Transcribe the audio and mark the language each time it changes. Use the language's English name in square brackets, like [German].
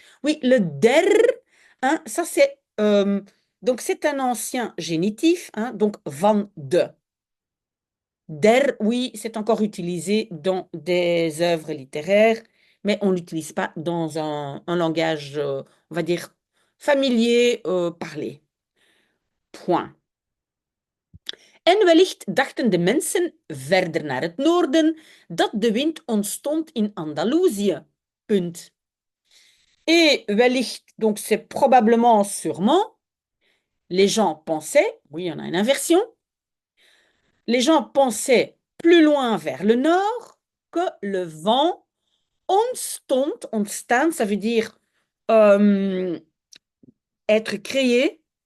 [French] Oui, le der, hein, ça c'est... donc c'est un ancien génitif, hein, donc van de. Der, oui, c'est encore utilisé dans des œuvres littéraires, mais on ne l'utilise pas dans un langage, on va dire, familier, parlé. Point. [Dutch] En wellicht dachten de mensen verder naar het noorden dat de wind ontstond in Andalousië. Punt. [French] Et wellicht, donc c'est probablement, sûrement, les gens pensaient, oui, on a une inversion, les gens pensaient plus loin vers le nord que le vent ontstond, ontstaan, ça veut dire être créé.